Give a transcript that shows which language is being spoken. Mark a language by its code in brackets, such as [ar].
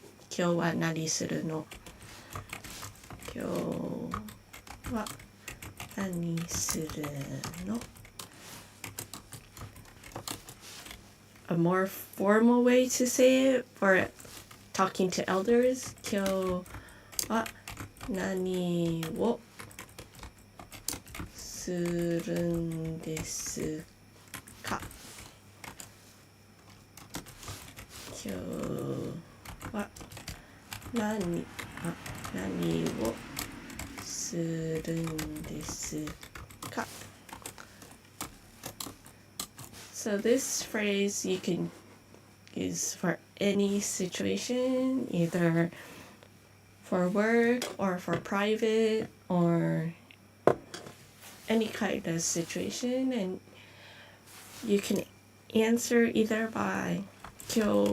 [ja] 今日は何するの?今日は何するの? [en] A more formal way to say it for talking to elders. [ja] 今日は何をするんですか? 今日は何をするんですか? [en] So this phrase you can use for any situation, either for work or for private or any kind of situation, and you can answer either by 今